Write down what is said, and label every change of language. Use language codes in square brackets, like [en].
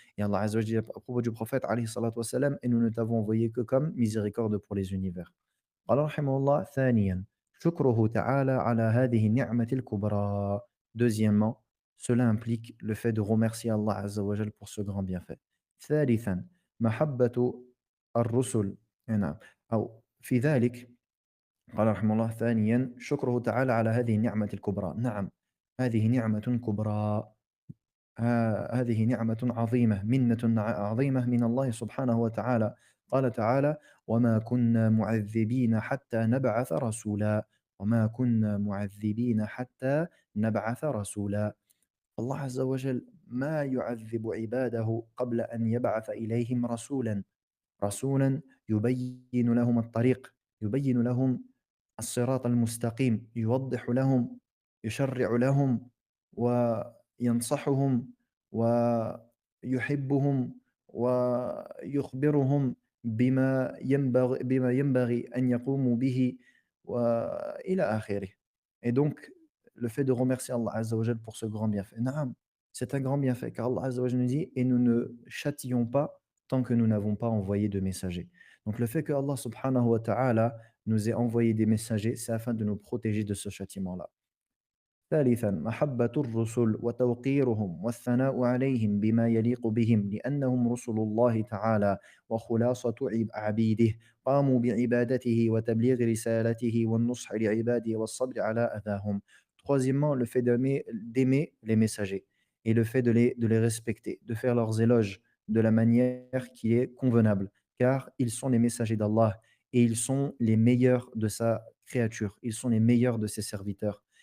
[fr] Et Allah Azza wa Jal dit à propos du prophète, alayhi salatu wassalam, et nous ne t'avons envoyé que comme miséricorde pour les univers. [ar] قال رحمه الله ثانيا شكره تعالى على هذه النعمة الكبرى. [fr] Deuxièmement, cela implique le fait de remercier Allah Azza wa Jal pour ce grand bienfait. [ar] ثالثًا محبة الرسل نعم، أو في ذلك قال رحمه الله ثانيًا شكره تعالى على هذه النعمة الكبرى، نعم هذه نعمة كبرى هذه نعمة عظيمة، منة عظيمة من الله سبحانه وتعالى. قال تعالى: "وما كنا معذبين حتى نبعث رسولا، وما كنا معذبين حتى نبعث رسولا." الله عز وجل ما يعذب عباده قبل أن يبعث إليهم رسولًا. رسولًا يبين لهم الطريق، يبين لهم الصراط المستقيم، يوضح لهم، يشرع لهم، وينصحهم، ويحبهم، ويخبرهم بما ينبغي أن يقوموا به، وإلى آخره. [fr] Et donc, le fait de remercier Allah Azza wa Jal pour ce grand bienfait. Naam, c'est un grand bienfait car Allah Azza wa Jal nous dit: «Et nous ne châtillons pas tant que nous n'avons pas envoyé de messagers». Donc le fait que Allah subhanahu wa ta'ala nous ait envoyé des messagers, c'est afin de nous protéger de ce châtiment-là. [ar] ثالثا محبة الرسل وتوقيرهم والثناء عليهم بما يليق بهم لأنهم رسل الله تعالى وخلاصة عبيده قاموا بعبادته وتبليغ رسالته والنصح لعباده والصبر على أذاهم. [fr] Troisièmement, le fait d'aimer les messagers et le fait de les respecter, de faire leurs éloges de la manière qui est convenable, car ils sont les messagers d'Allah et ils sont les meilleurs de sa créature, ils sont les meilleurs de ses serviteurs.